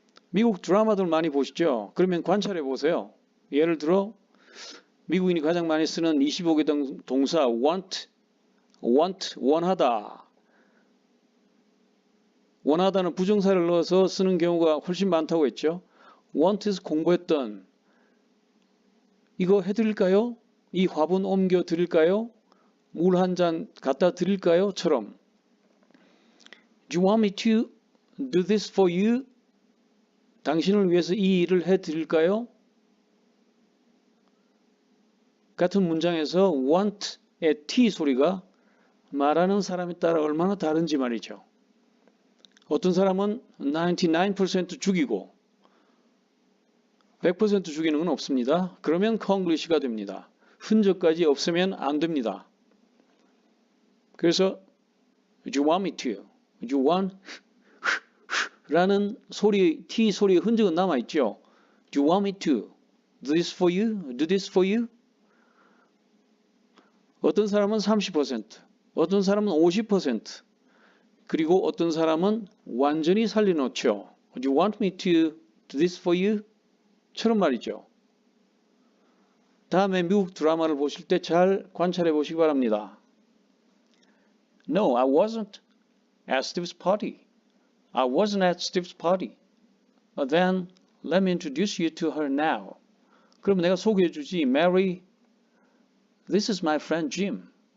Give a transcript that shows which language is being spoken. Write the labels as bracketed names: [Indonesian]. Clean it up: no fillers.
[Korean] 미국 드라마들 많이 보시죠? 그러면 관찰해 보세요. 예를 들어 미국인이 가장 많이 쓰는 25개 동사 want, 원하다. 원하다는 부정사를 넣어서 쓰는 경우가 훨씬 많다고 했죠. want에서 공부했던 이거 해드릴까요? 이 화분 옮겨 드릴까요? 물 한 잔 갖다 드릴까요? 처럼 [English] Do you want me to do this for you? [Korean] 당신을 위해서 이 일을 해드릴까요? 같은 문장에서 want의 T 소리가 말하는 사람에 따라 얼마나 다른지 말이죠. 어떤 사람은 99% 죽이고 100% 죽이는 건 없습니다. 그러면 콩글리시가 됩니다. 흔적까지 없으면 안 됩니다. 그래서 [English] Do you want me to? Do you want? [Korean] 라는 소리, T 소리의 흔적은 남아있죠. [English] Do you want me to? Do this for you? Do this for you? [Korean] 어떤 사람은 30%, 어떤 사람은 50%, 그리고 어떤 사람은 완전히 살려놓죠. [English] Would you want me to do this for you? [Korean] 처럼 말이죠. 다음에 미국 드라마를 보실 때 잘 관찰해 보시기 바랍니다. [English] No, I wasn't at Steve's party. I wasn't at Steve's party. Then let me introduce you to her now. [Korean] 그럼 내가 소개해 주지. [English] Mary, this is my friend Jim.